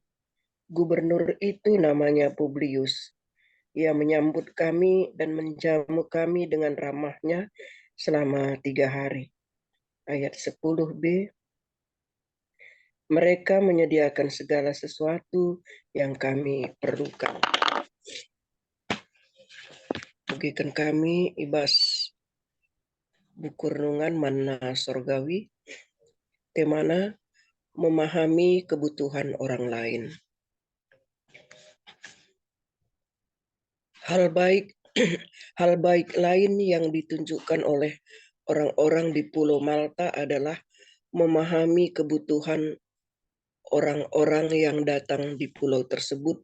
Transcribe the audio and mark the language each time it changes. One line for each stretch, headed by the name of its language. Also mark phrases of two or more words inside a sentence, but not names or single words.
Indonesian: Gubernur itu namanya Publius. Ia menyambut kami dan menjamu kami dengan ramahnya selama 3 hari. Ayat 10b, mereka menyediakan segala sesuatu yang kami perlukan.
Batak Karo: Bukikan kami ibas buku renungan Manna Sorgawi, temana
Indonesian: memahami kebutuhan orang lain. Hal baik lain yang ditunjukkan oleh orang-orang di Pulau Malta adalah memahami kebutuhan orang-orang yang datang di pulau tersebut.